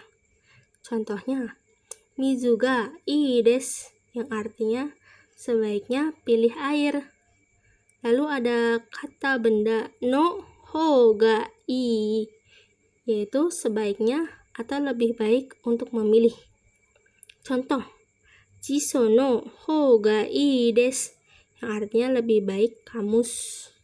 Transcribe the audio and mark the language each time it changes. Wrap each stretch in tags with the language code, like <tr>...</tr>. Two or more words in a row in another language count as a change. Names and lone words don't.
<id>Contohnya,</id> <ja>水がいいです,</ja> <id>yang artinya sebaiknya pilih air. Lalu ada kata benda</id> <ja>のほうがいい,</ja> <id>yaitu sebaiknya atau lebih baik untuk memilih. Contoh,</id> <ja>辞書のほうがいいです,</ja> <id>yang artinya lebih baik kamus.</id>